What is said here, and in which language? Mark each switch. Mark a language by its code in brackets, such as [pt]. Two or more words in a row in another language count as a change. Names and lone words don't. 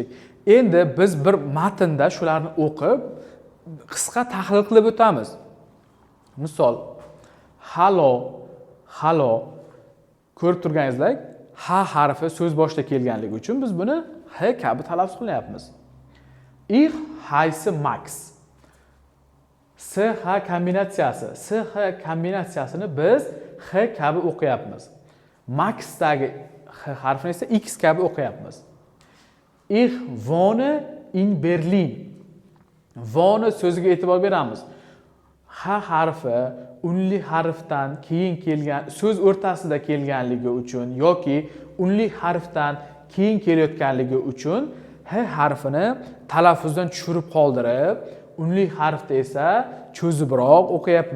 [uz] Endi biz bir matnda shularni o'qib, qisqa tahlil qilib o'tamiz. Misol, [de] halo, halo [uz] ko'rib turganingizdek, ha harfi so'z boshida kelganligi uchun biz buni h kabi talaffuz qilyapmiz. [de] Ich heiße Max. [uz] SH kombinatsiyasi. SH kombinatsiyasini biz H kabi o'qiyapmiz. Maxdagi H harfini esa X kabi o'qiyapmiz. [de] Ich wohne in Berlin. [uz] Wohne so'ziga e'tibor beramiz. H harfi unli harfdan keyin kelgan, so'z o'rtasida kelganligi uchun yoki unli harfdan keyin kelayotganligi uchun H harfini talaffuzdan tushirib qoldirib, unli harfda esa cho'zibroq o'qiyapman.